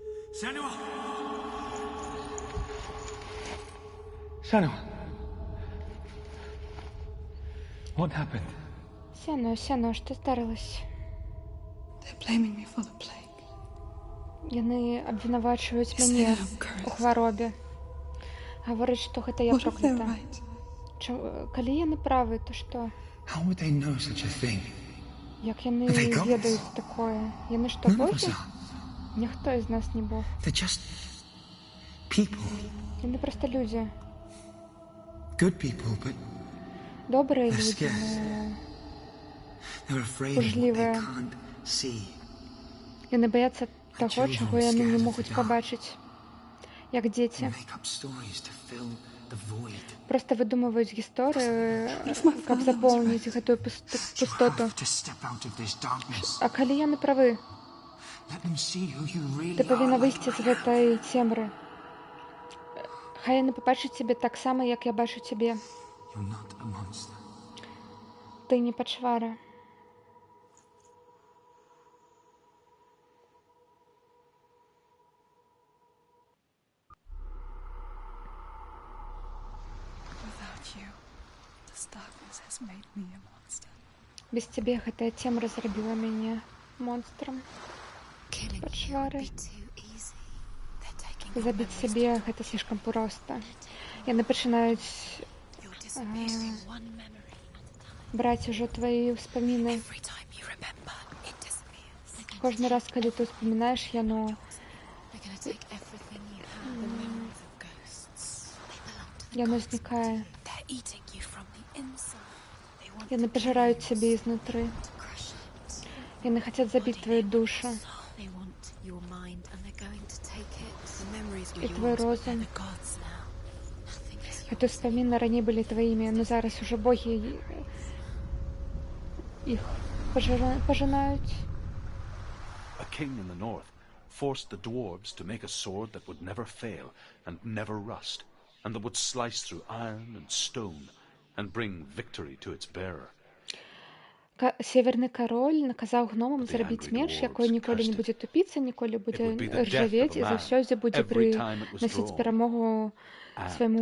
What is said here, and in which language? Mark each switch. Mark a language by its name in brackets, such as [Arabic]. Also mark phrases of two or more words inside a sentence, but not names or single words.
[English] Senua! Senua! What happened? [Ukrainian] Сено, що здарилось? [English] They're blaming me for the plague. [Belarusian] Яны абвінавачваюць мяне у хваробе. Гавораць, што гэта я [English] What if they're [Belarusian] проклята. [English] right? [Belarusian] Калі яны правы, то што? [English] How would they know such a thing? [Belarusian] Як яны [English] They gods? [Belarusian] ведаюць такое? Яны што, [English] None of us [Belarusian] богі? [English] are. [Belarusian] Ніхто з нас не бог. [English] They're just people. [Belarusian] Яны проста людзі. [English] Good people, but [Belarusian] Добрыя [English] They're [Belarusian] людзі, [English] scared. [Belarusian] но [English] they're afraid of what they [Belarusian] Пужлівыя. [English] can't see. [Belarusian] яны баяцца таго, [English] children [Belarusian] чаго [English] are [Belarusian] яны [English] scared [Belarusian] не [English] of [Belarusian] могуць [English] the dark. [Belarusian] пабачыць. Як [English] They [Belarusian] дзеці. [English] make up stories to fill the void. [Belarusian] Проста выдумваюць гісторыі, каб запоўніць гэтую [English] You [Belarusian] пустоту. [English] have to step out of this darkness. [Belarusian] А калі яны правы, [English] Let them see who you really [Belarusian] ты павінна [English] are. [Belarusian] выйсці [English] Like [Belarusian] з [English] I am. [Belarusian] гэтай цемры. Хай яны пабачаць цябе таксама, як я бачу цябе. [English] You're not a monster. [Belarusian] Ты не пачвара. [English] Without you, this darkness has made me a monster. [Belarusian] Без цябе гэтая цемра зрабіла мяне монстрам. [English] Killing you [Belarusian] Пачвары. [English] would be too easy. They're taking your [Belarusian] Забіць [English] memories [Belarusian] сябе гэта слишком проста. Яны пачынаюць [English] You're disappearing one memory at a time. [Belarusian] браць ужо твае ўспаміны. [English] Every time you remember, it disappears. [Belarusian] Кожны раз, калі ты ўспамінаеш яно, [English] They're gonna take everything you have. The memories of ghosts. They belong to the [Belarusian] яно [English] gods. [Belarusian] знікае. [English] They're eating you from the inside. They want [Belarusian] Яны [English] to [Belarusian] пажираюць [English] kill [Belarusian] цябе [English] your [Belarusian] ізнутры. [English] soul, to crush it. [Belarusian] Яны хацяць забіць твою душу. [English] They want your mind and they're going to take it. The memories were [Belarusian] І твой [English] yours, but they're [Belarusian] розум. [English] the gods now. Nothing is [Belarusian] Гэты [English] yours. [Belarusian] ўспаміны раней былі тваімі, но зараз ужо богі іх пажынаюць. [English] A king in the north forced the dwarves to make a sword that would never fail and never rust, and that would slice through iron and stone and bring victory to its bearer. [Belarusian] Северны кароль наказаў гномам зрабіць меч, якой ніколі не будзе тупіцца, ніколі будзе ржавець і заўсёдзе будзе прыносіць перамогу свайму